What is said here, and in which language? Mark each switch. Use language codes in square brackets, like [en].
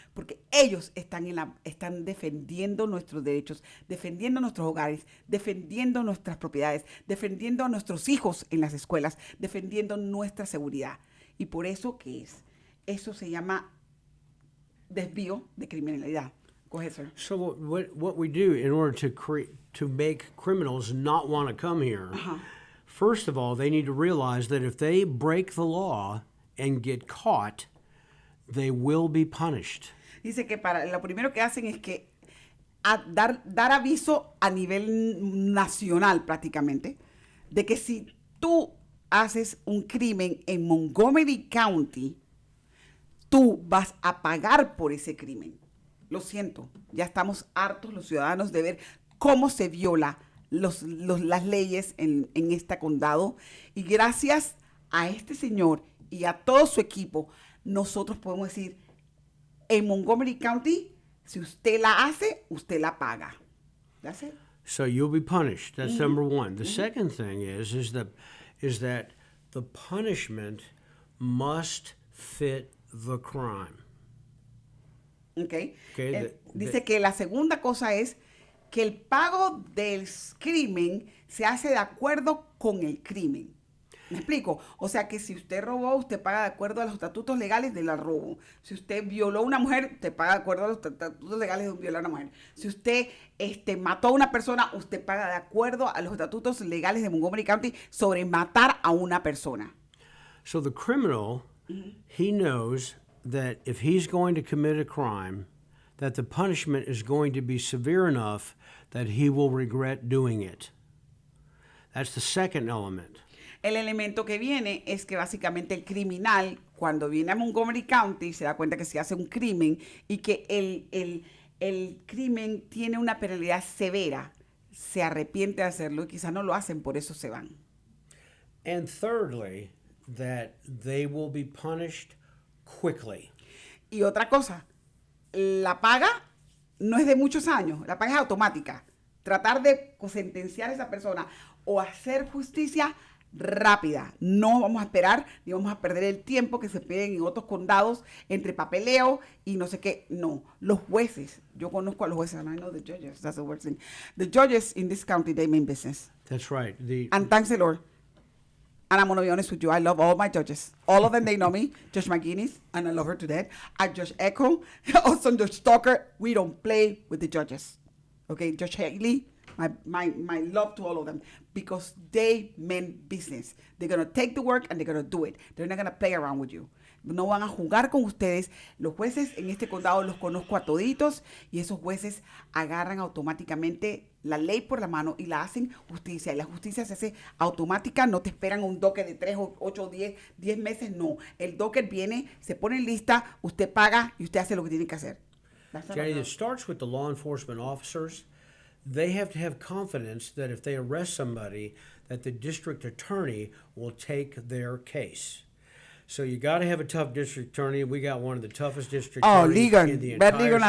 [es] Porque ellos están defendiendo nuestros derechos, defendiendo nuestros hogares, defendiendo nuestras propiedades, defendiendo a nuestros hijos en las escuelas, defendiendo nuestra seguridad. Y por eso, eso se llama desvío de criminalidad. [en] Go ahead, sir. So what we do in order to make criminals not want to come here, first of all, they need to realize that if they break the law and get caught, they will be punished. [es] Dice que lo primero que hacen es que dar aviso a nivel nacional prácticamente de que si tú haces un crimen en Montgomery County, tú vas a pagar por ese crimen. Lo siento, ya estamos hartos los ciudadanos de ver cómo se viola las leyes en este condado, y gracias a este señor y a todo su equipo, nosotros podemos decir, en Montgomery County, si usted la hace, usted la paga. [en] That's it. So you'll be punished. That's number one. The second thing is that the punishment must fit the crime. Okay. Okay, [es] dice que la segunda cosa es que el pago del crimen se hace de acuerdo con el crimen. ¿Me explico? O sea que si usted robó, usted paga de acuerdo a los estatutos legales del robo. Si usted violó a una mujer, usted paga de acuerdo a los estatutos legales de violar a una mujer. Si usted mató a una persona, usted paga de acuerdo a los estatutos legales de Montgomery County sobre matar a una persona. [en] So the criminal, he knows that if he's going to commit a crime, that the punishment is going to be severe enough that he will regret doing it. That's the second element. [es] El elemento que viene es que básicamente el criminal, cuando viene a Montgomery County, se da cuenta que se hace un crimen y que el crimen tiene una penalidad severa, se arrepiente de hacerlo y quizás no lo hacen, por eso se van. [en] And thirdly, that they will be punished quickly. [es] Y otra cosa, la paga no es de muchos años, la paga es automática. Tratar de sentenciar a esa persona o hacer justicia rápida. No vamos a esperar ni vamos a perder el tiempo que se pierden en otros condados entre papeleo y no sé qué. No, los jueces, yo conozco a los jueces, [en] and I know the judges, that's the worst thing. The judges in this county, they mean business. That's right. And thanks the Lord. And I'm going to be honest with you, I love all my judges. All of them, they know me. Judge McGuinness, and I love her to death. I Judge Echo, also Judge Stalker. We don't play with the judges. Okay, Judge Haley, my love to all of them, because they meant business. They're going to take the work and they're going to do it. They're not going to play around with you. [es] No van a jugar con ustedes. Los jueces en este condado los conozco a toditos, y esos jueces agarran automáticamente la ley por la mano y la hacen justicia. Y la justicia se hace automática, no te esperan un docket de 3 o 8 o 10 meses, no. El docket viene, se pone en lista, usted paga y usted hace lo que tiene que hacer. [en] Jenny, it starts with the law enforcement officers. They have to have confidence that if they arrest somebody, that the district attorney will take their case. So you got to have a tough district attorney. We got one of the toughest district attorneys in the entire state of Texas.